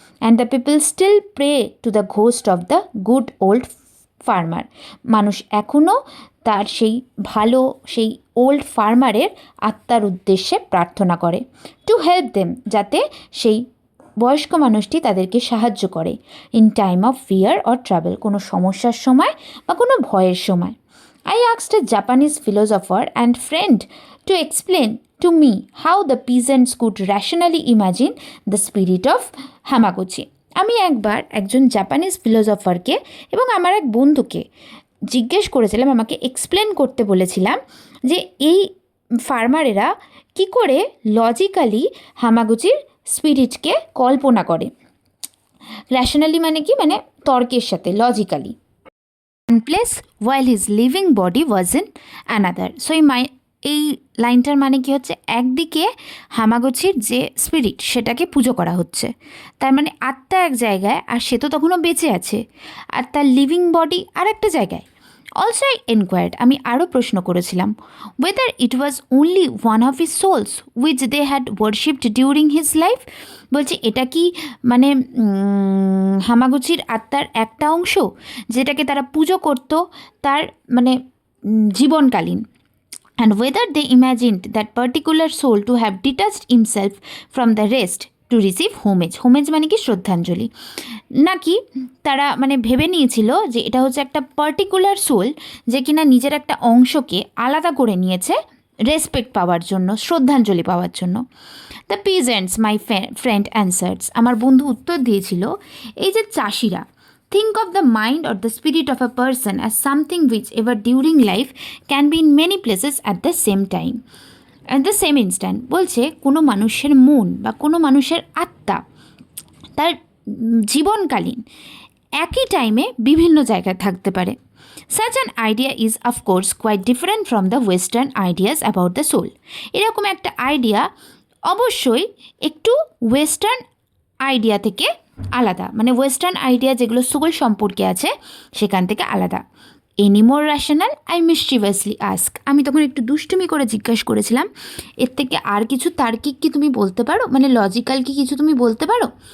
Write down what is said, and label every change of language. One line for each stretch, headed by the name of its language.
English: and the people still pray to the ghost of the good old farmer,
Bangla: মানুষ এখনও তার সেই ভালো সেই ওল্ড ফার্মারের আত্মার উদ্দেশ্যে প্রার্থনা করে।
English: to help them,
Bangla: যাতে সেই বয়স্ক মানুষটি তাদেরকে সাহায্য করে।
English: in time of fear or travel,
Bangla: কোনো সমস্যার সময় বা কোনো ভয়ের সময়।
English: I asked a Japanese philosopher and friend to explain to me how the peasants could rationally imagine the spirit of Hamaguchi.
Bangla: আমি একবার একজন জাপানিজ ফিলোসফারকে এবং আমার এক বন্ধুকে জিজ্ঞেস করেছিলাম, আমাকে এক্সপ্লেন করতে বলেছিলাম যে এই ফার্মারেরা কি করে লজিক্যালি হামাগুচির স্পিরিটকে কল্পনা করে। র্যাশনালি মানে কি, মানে তর্কের সাথে, logically.
English: one place while his living body was in another.
Bangla: So এই লাইনটার মানে কি হচ্ছে, একদিকে হামাগুচির যে স্পিরিট সেটাকে পুজো করা হচ্ছে, তার মানে আত্মা এক জায়গায় আর সে তো তখনও বেঁচে আছে, আর তার লিভিং বডি আর একটা জায়গায়।
English: also I enquired,
Bangla: আমি আরও প্রশ্ন করেছিলাম,
English: whether it was only one of his souls which they had worshipped during his life,
Bangla: বলছি এটা কি মানে হামাগুচির আত্মার একটা অংশ যেটাকে তারা পুজো করতো তার মানে জীবনকালীন।
English: And whether they imagined that particular soul to have detached himself from the rest to receive homage,
Bangla: homage মানে কি শ্রদ্ধাঞ্জলি, নাকি তারা মানে ভেবে নিয়েছিল যে এটা হচ্ছে একটা পার্টিকুলার সোল যে কিনা নিজের একটা অংশকে আলাদা করে নিয়েছে রেসপেক্ট পাওয়ার জন্য, শ্রদ্ধাঞ্জলি পাওয়ার জন্য।
English: the peasants my friend answers,
Bangla: আমার বন্ধু উত্তর দিয়েছিল, এই যে চাষিরা,
English: think of the mind or the spirit of a person as something which ever during life can be in many places at the same time, at the same instant.
Bangla: বলছে কোনো মানুষের মন বা কোনো মানুষের আত্মা তার জীবনকালীন একই টাইমে বিভিন্ন জায়গায় থাকতে পারে।
English: Such an idea is of course quite different from the western ideas about the soul.
Bangla: এরকম একটা আইডিয়া অবশ্যই একটু ওয়েস্টার্ন আইডিয়া থেকে আলাদা, মানে ওয়েস্টার্ন আইডিয়া যেগুলো সোল সম্পর্কে আছে সেখান থেকে আলাদা।
English: any more rational, I mischievously ask,
Bangla: আমি তখন একটু দুষ্টুমি করে জিজ্ঞাসা করেছিলাম, এর থেকে আর কিছু তার্কিক কি তুমি বলতে পারো, মানে লজিক্যাল কি কিছু তুমি বলতে পারো।